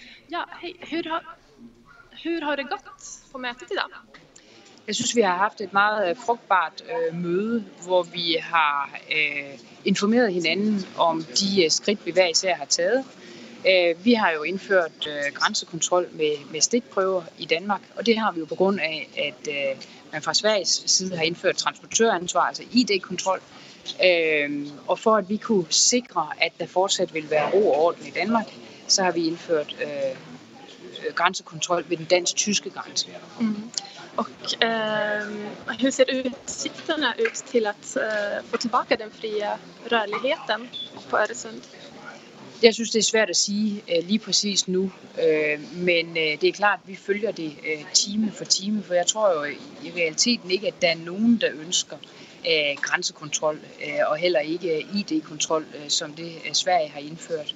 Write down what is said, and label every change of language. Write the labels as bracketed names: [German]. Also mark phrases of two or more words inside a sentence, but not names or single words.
[Swedish] Ja, hej. Hur har det gått på mötet idag? [Danish] Jeg synes, vi har haft et meget frugtbart møde, hvor vi har informeret hinanden om de skridt, vi hver især har taget. Vi har jo indført grænsekontrol med stikprøver i Danmark, og det har vi jo på grund af, at man fra Sveriges side har indført transportøransvar, altså ID-kontrol. Og for at vi kunne sikre, at der fortsat vil være ro og orden i Danmark, så har vi indført grænsekontrol ved den dansk-tyske grænse. Mm. [Swedish] Och hur ser utsikterna ut till att få tillbaka den fria rörligheten på Öresund? [Danish] Jeg synes, det er svært at sige lige præcis nu, men det er klart, at vi følger det time for time, for jeg tror jo i realiteten ikke, at der er nogen, der ønsker grænsekontrol og heller ikke ID-kontrol, som det Sverige har indført.